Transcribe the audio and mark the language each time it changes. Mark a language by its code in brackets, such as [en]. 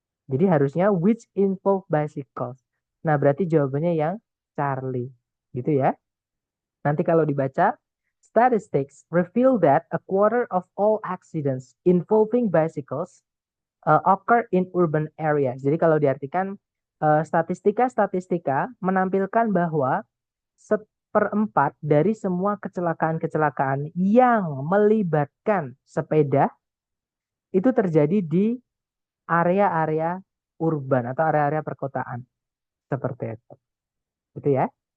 [id] Jadi harusnya [en] which involve bicycles. [id] Nah, berarti jawabannya yang Charlie. Gitu ya. [en] Nanti kalau dibaca, statistics reveal that a quarter of all accidents involving bicycles occur in urban areas. [id] Jadi kalau diartikan statistika-statistika menampilkan bahwa seperempat dari semua kecelakaan-kecelakaan yang melibatkan sepeda itu terjadi di area-area urban atau area-area perkotaan. Seperti itu. Gitu ya.